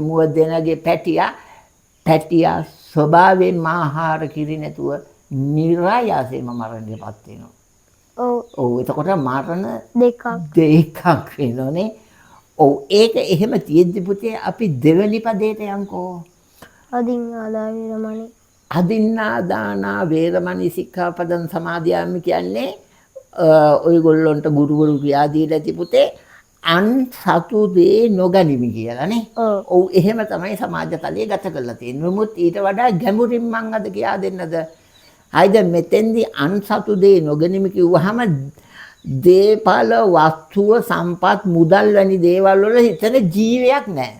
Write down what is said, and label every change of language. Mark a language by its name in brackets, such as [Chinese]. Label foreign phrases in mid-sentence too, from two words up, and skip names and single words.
[Sinhala] මුව දෙනගේ පැටියා ස්වභාවයෙන්ම ආහාර කිරි නැතුව නිරායාසයෙන්ම මරණයටපත් වෙනවා. ඔව් එතකොට මරණ දෙකක් වෙනෝනේ. ඔව් ඒක එහෙම තියෙද්දි පුතේ අපි දෙවෙනි පදේට යන්කෝ. [Pali] අදින්නාදානා වේරමණී සික්ඛාපදං සමාදියාමි [Sinhala] කියන්නේ ඔයගොල්ලොන්ට ගුරුවරු කියා දීලා ඇති පුතේ අන් සතු දේ නොගනිමි කියලානේ. ඔව් එහෙම තමයි සමාජ තලයේ ගත කරලා තියෙන්නේ. නමුත් ඊට වඩා ගැඹුරින් මං අද කියා දෙන්නද? හයිද මෙතෙන්දී අන් සතු දේ නොගනිමි කිව්වහම දේපල වස්තුව සම්පත් මුදල් වැනි දේවල් වල හිතන ජීවයක් නැහැ.